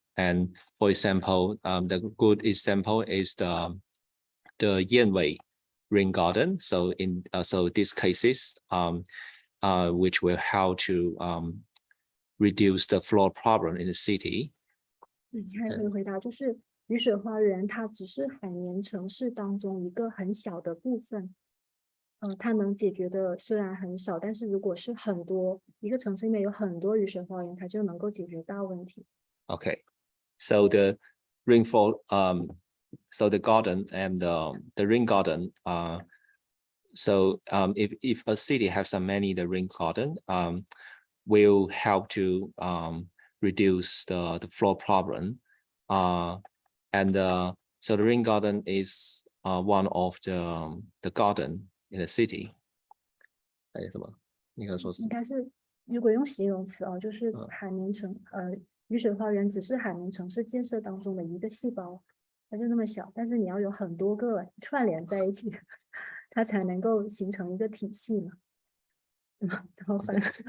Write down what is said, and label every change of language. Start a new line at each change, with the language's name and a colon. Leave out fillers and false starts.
English: And for example, the good example is the Yanwei rain garden. So in these cases, which will help to reduce the flood problem in the city.
Chinese: 还可以回答，就是雨水花园，它只是海绵城市当中一个很小的部分。它能解决的虽然很少，但是如果是很多一个城市里面有很多雨水花园，它就能够解决大问题。
English: Okay, so the rainfall, so the garden and the rain garden. So if a city has many the rain garden, will help to reduce the flood problem. And so the rain garden is one of the garden in the city.
Chinese: 什么？应该说是？应该是，如果用形容词啊，就是海绵城，雨水花园只是海绵城市建设当中的一个细胞，它就那么小，但是你要有很多个串联在一起，它才能够形成一个体系嘛。怎么翻？